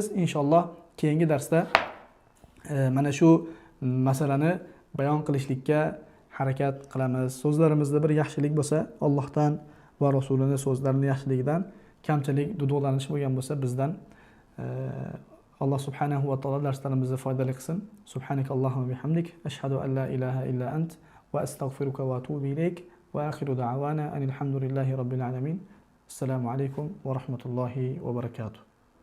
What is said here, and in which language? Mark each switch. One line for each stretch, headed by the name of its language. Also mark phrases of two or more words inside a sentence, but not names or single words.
Uzbek: Inshaalloh keyingi darsda mana shu masalani bayon qilishlikka harakat qilamiz. So'zlarimizda bir yaxshilik bo'lsa, Allohdan va rasulining so'zlarining yaxshiligidan, kamchilik, duduqlanish bo'lgan bo'lsa bizdan. Alloh
Arabic: سبحانه وتعالى
Uzbek: darslarimizni foydali qilsin.
Arabic: سبحانك اللهم وبحمدك أشهد أن لا إله إلا أنت وأستغفرك وأتوب إليك. وآخر دعوانا أن الحمد لله رب العالمين. السلام عليكم ورحمة الله وبركاته.